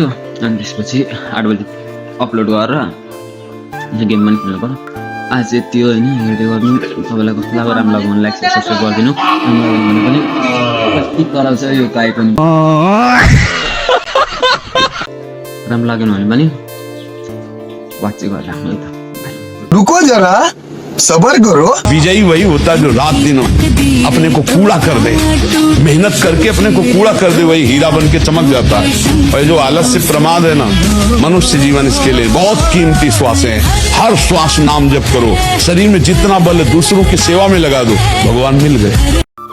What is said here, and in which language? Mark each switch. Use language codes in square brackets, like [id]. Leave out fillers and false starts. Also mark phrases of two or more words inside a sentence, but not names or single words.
[ne] अनि त्यसपछि 8 बजी अपलोड गरेर गेम पनि खेल्नु पर्यो। आज चाहिँ यति हो होइन, हेर्दै गर्नु। तपाईँलाई कस्तो लाग्यो, राम्रो लाग्यो भने [en] like subscribe [ne] गरिदिनु। राम्रो लाग्यो भने पनि कति कराउँछ यो गाई पनि, राम्रो लागेन भने पनि वाच चाहिँ गरेर राख्नु है त। [hi] रुको जरा, सबर करो। विजयी वही होता है जो रात दिन अपने को कूड़ा कर दे, मेहनत करके अपने को कूड़ा कर दे, वही हीरा बन के चमक जाता है। और जो आलस्य प्रमाद है ना, मनुष्य जीवन इसके लिए बहुत कीमती श्वास है। हर श्वास नाम जप करो, शरीर में जितना बल है दूसरों की सेवा में लगा दो, भगवान मिल गए।